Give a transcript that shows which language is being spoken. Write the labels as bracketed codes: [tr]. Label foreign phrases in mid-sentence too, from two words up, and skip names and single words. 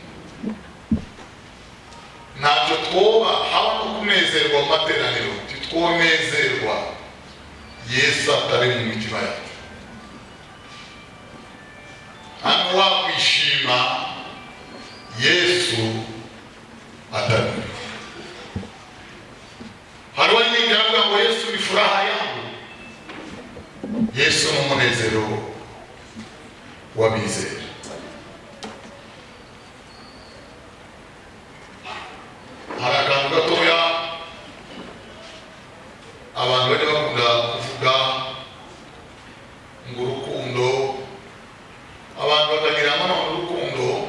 [rw] Ntacyo twoba haba no kunezerwa mu materaniro titwonezerwa Yesu atari mu mitima yacu. Hano wakwishima Yesu atari muri we. Hari wanyingi avuga ngo Yesu [sw] ni furaha yangu. [rw] Yesu ni umunezero w'abizera. Hari akantu gatoya abantu bajya bakunda kuvuga ngo urukundo, abantu bakagira amano urukundo